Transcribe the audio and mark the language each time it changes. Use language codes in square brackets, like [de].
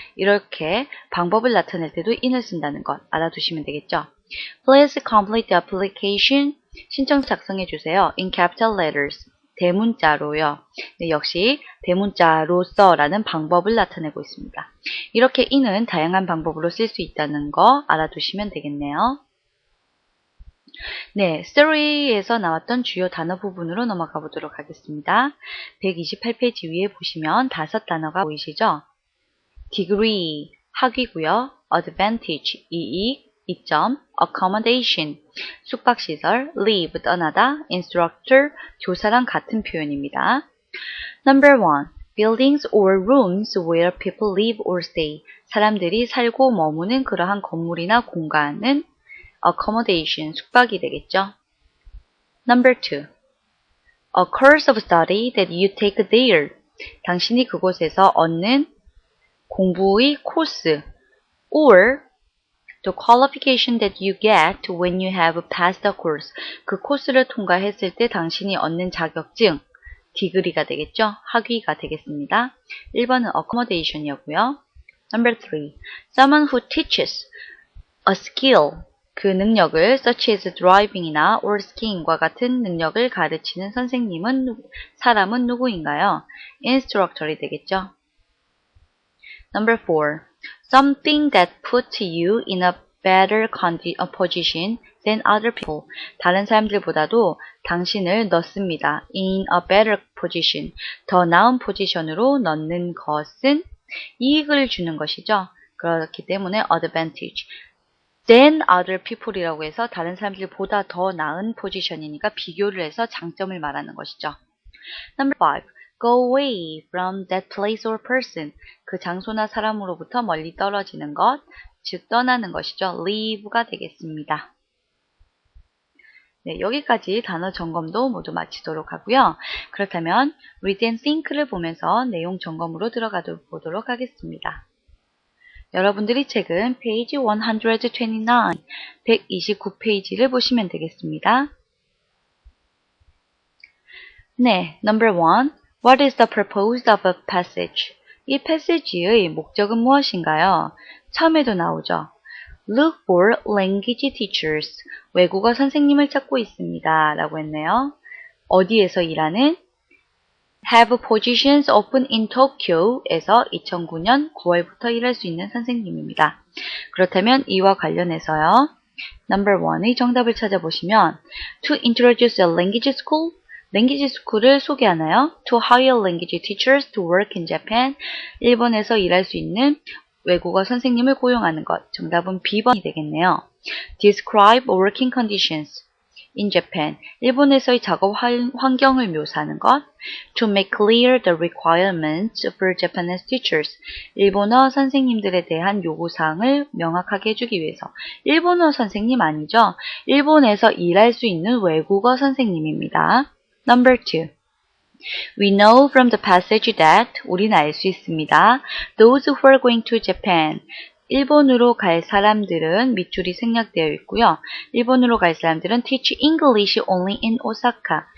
[ko] 이렇게 방법을 나타낼 때도 in을 쓴다는 것 알아두시면 되겠죠. [en] Please complete the application. [ko] 신청 작성해 주세요. [en] In capital letters. [ko] 대문자로요. 네, 역시 대문자로서라는 방법을 나타내고 있습니다. 이렇게 in은 다양한 방법으로 쓸 수 있다는 거 알아두시면 되겠네요. 네, story에서 나왔던 주요 단어 부분으로 넘어가 보도록 하겠습니다. 128페이지 위에 보시면 5단어가 보이시죠? degree, 학위고요. advantage, 이익, 이점, accommodation, 숙박시설, leave, 떠나다, instructor, 교사랑 같은 표현입니다. [en] Number 1. Buildings or rooms where people live or stay. [ko] 사람들이 살고 머무는 그러한 건물이나 공간은 accommodation, 숙박이 되겠죠. [en] Number 2. A course of study that you take there. [ko] 당신이 그곳에서 얻는 공부의 코스 [en] or the qualification that you get when you have passed the course. [ko] 그 코스를 통과했을 때 당신이 얻는 자격증, 디그리가 되겠죠. 학위가 되겠습니다. 1번은 accommodation이었고요. [en] Number 3. Someone who teaches a skill. [ko] 그 능력을 [en] such as driving [ko] 이나 [en] or skiing [ko] 과 같은 능력을 가르치는 사람은 누구인가요? instructor이 되겠죠. [en] Number 4. Something that puts you in a better position than other people. [ko] 다른 사람들보다도 당신을 넣습니다. [en] in a better position. [ko] 더 나은 포지션으로 넣는 것은 이익을 주는 것이죠. 그렇기 때문에 advantage. [en] than other people [ko] 이라고 해서 다른 사람들보다 더 나은 포지션이니까 비교를 해서 장점을 말하는 것이죠. [en] Number 5. Go away from that place or person. [ko] 그 장소나 사람으로부터 멀리 떨어지는 것, 즉 떠나는 것이죠. leave가 되겠습니다. 네, 여기까지 단어 점검도 모두 마치도록 하고요. 그렇다면 [en] read and think [ko] 를 보면서 내용 점검으로 들어가 보도록 하겠습니다. 여러분들이 책은 페이지 129, 129페이지를 보시면 되겠습니다. [en] 네, number 1. What is the purpose of a passage? [ko] 이 패시지의 목적은 무엇인가요? 처음에도 나오죠. [en] Look for language teachers. [ko] 외국어 선생님을 찾고 있습니다. 라고 했네요. 어디에서 일하는? [en] Have positions open in Tokyo [ko] 에서 2009년 9월부터 일할 수 있는 선생님입니다. 그렇다면 이와 관련해서요. [en] Number 1의 [ko] 정답을 찾아보시면 [en] To introduce a language school. [ko] language school을 소개하나요? [en] To hire language teachers to work in Japan. [ko] 일본에서 일할 수 있는 외국어 선생님을 고용하는 것. 정답은 B번이 되겠네요. [en] Describe working conditions in Japan. [ko] 일본에서의 작업 환경을 묘사하는 것. [en] To make clear the requirements for Japanese teachers. [ko] 일본어 선생님들에 대한 요구사항을 명확하게 해주기 위해서. 일본어 선생님 아니죠? 일본에서 일할 수 있는 외국어 선생님입니다. [en] Number 2. We know from the passage that [ko] 우리는 알 수 있습니다. [en] Those who are going to Japan. [ko] 일본으로 갈 사람들은 밑줄이 생략되어 있고요. 일본으로 갈 사람들은 [en] teach English only in Osaka.